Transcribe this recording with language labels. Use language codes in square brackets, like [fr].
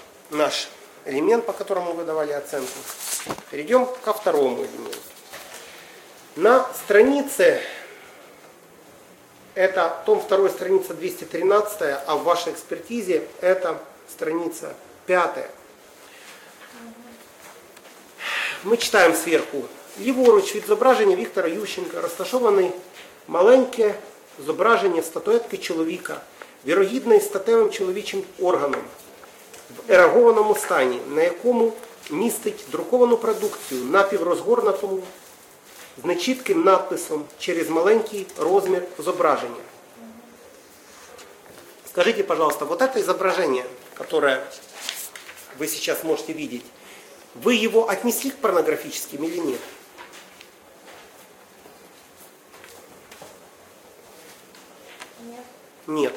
[ru] наш элемент, по которому вы давали оценку. Перейдем ко второму элементу. На странице, это том 2, страница 213, а в вашей экспертизе это страница 5. Мы читаем сверху. [uk] Ліворуч від зображення Віктора Ющенка розташоване маленьке зображення статуетки чоловіка, вірогідно із статевим чоловічим органом, в ерагованому стані, на якому містить друковану продукцію напіврозгорнутому з нечітким надписом через маленький розмір зображення. Скажіть, будь ласка, [ru] вот это изображение, которое вы сейчас можете видеть, вы его отнесли к порнографическим или нет? Нет.